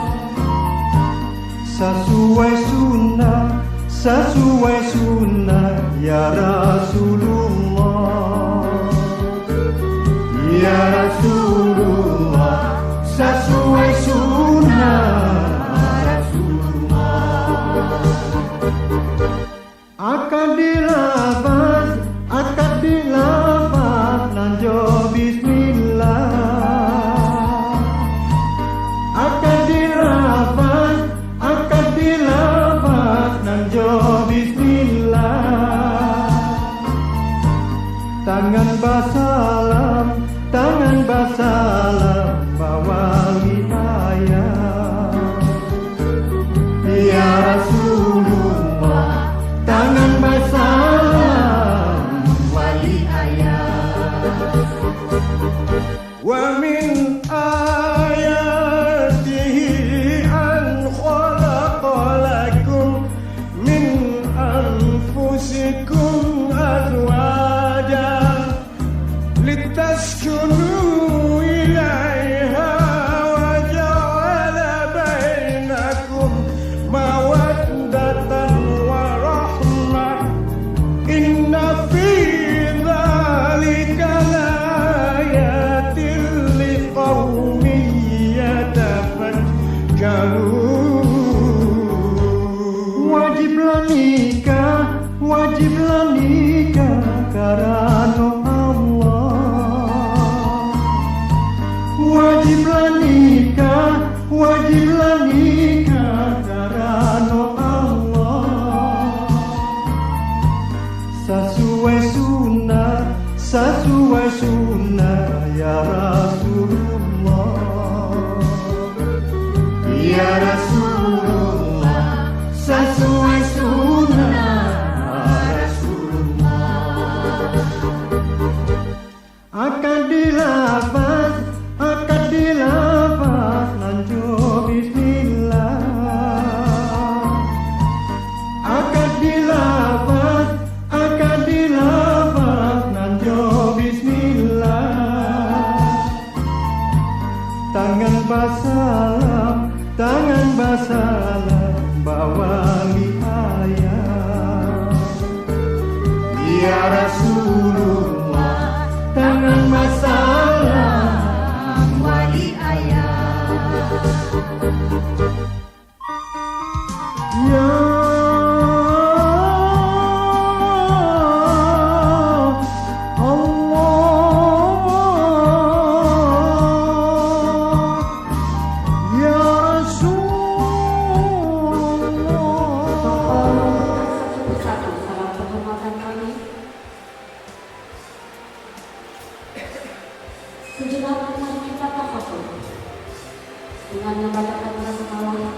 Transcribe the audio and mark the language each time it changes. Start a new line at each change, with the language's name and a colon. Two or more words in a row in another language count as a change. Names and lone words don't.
Indonesian: Sesuai sunnah ya Rasulullah. Ya Rasulullah, sesuai sunnah Rasulullah. Akad dilafaz nanjo bismillah. Akad dilafaz nanjo bismillah. Tangan basalam bawa hidayah. Ya Rasulullah, tangan basalam wali ayah.
Arabic: وَمِنْ آيَاتِهِ أَنْ خَلَقَ لَكُمْ مِنْ أَنْفُسِكُمْ أَزْوَاجًا لِتَسْكُنُوا إِلَيْهَا وَجَعَلَ بَيْنَكُمْ مَوَدَّةً وَرَحْمَةً. إِنَّ فِي ذَٰلِكَ لَآيَاتٍ لِقَوْمٍ يَتَفَكَّرُونَ.
Indonesian: Wajiblah nikah karena Allah. Wajiblah nikah karena Allah. Sesuai sunnah ya Rasulullah. Ya Rasulullah, sesuai sunnah Rasulullah. Akad dilafaz nanjo bismillah. Akad dilafaz nanjo bismillah. Tangan basalam bawa ayah. Rasulullah, tangan masalah wali ayah. Ya Allah, ya Rasulullah. Satu salam penghormatan kami. Sejenak mari kita tafakur dengan membacakan basmalah.